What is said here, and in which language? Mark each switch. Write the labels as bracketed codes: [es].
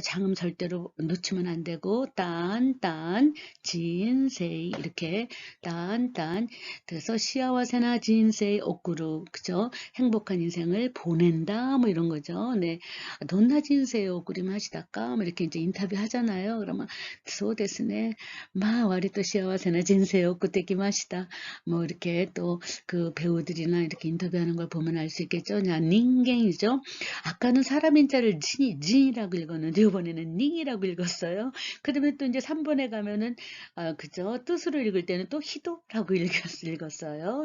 [ko] 장음 절대로 놓치면 안 되고 딴 진세 이렇게 딴 그래서 시아와세나 진세 오꾸루 그죠? 행복한 인생을 보낸다 뭐 이런 거죠. 네, 돈나 진세 [ja] 人生を送りましたか? [ko] 뭐 이렇게 이제 인터뷰 하잖아요. 그러면 [ja] そうですね. 割と幸せな人生を送ってきました. [ko] 뭐 이렇게 또 그 배우들이나 이렇게 인터뷰하는 걸 보면 알 수 있겠죠. 그냥 닌겐이죠. 아까는 사람 인자를 진이라고 읽었는데 이번에는 닝이라고 읽었어요. 그다음에 또 이제 3번에 가면은 그죠. 뜻으로 읽을 때는 또 히도라고 읽었어요.